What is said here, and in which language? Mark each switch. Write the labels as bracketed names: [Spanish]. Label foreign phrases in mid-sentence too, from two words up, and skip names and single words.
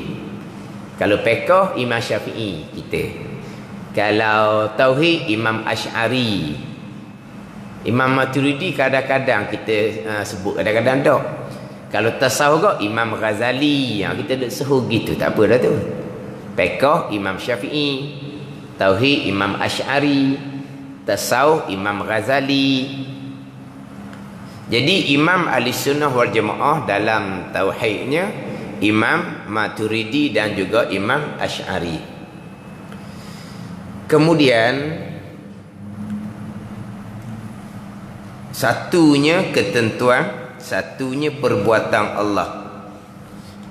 [Malay] Kalau fiqh Imam Syafi'i kita. Kalau tauhid Imam Asy'ari. Imam Maturidi kadang-kadang kita sebut, kadang-kadang tak. Kalau tasawuf kau Imam Ghazali, kita duk suruh gitu, tak apa dah tu. Fiqh Imam Syafi'i, tauhid Imam Asy'ari, tasawuf Imam Ghazali. Jadi imam ahli sunnah wal jamaah dalam tauhidnya Imam Maturidi dan juga Imam Asy'ari. Kemudian satunya ketentuan, satunya perbuatan Allah.